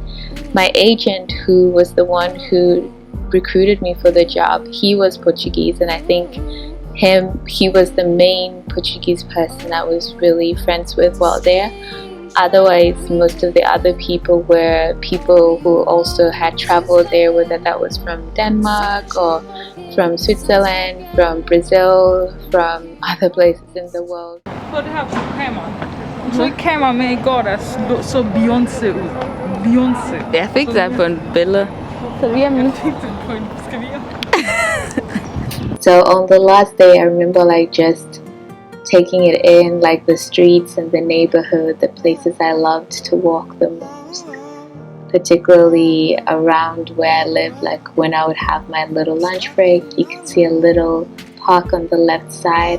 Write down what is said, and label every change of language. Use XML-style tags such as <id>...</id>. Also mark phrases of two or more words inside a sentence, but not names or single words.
<en>My agent, who was the one who recruited me for the job, he was Portuguese, and I think he was the main Portuguese person I was really friends with while there. Otherwise, most of the other people were people who also had traveled there, whether that was from Denmark or from Switzerland, from Brazil, from other places in the world. But they have some camera.</en> <da>Så camera med igår, der så Beyoncé ud. Beyoncé. Jeg fik det på en billede. Så vi</da> <en>So on the last day, I remember like just taking it in, like the streets and the neighborhood, the places I loved to walk the most, particularly around where I live. Like when I would have my little lunch break, you could see a little park on the left side.</en>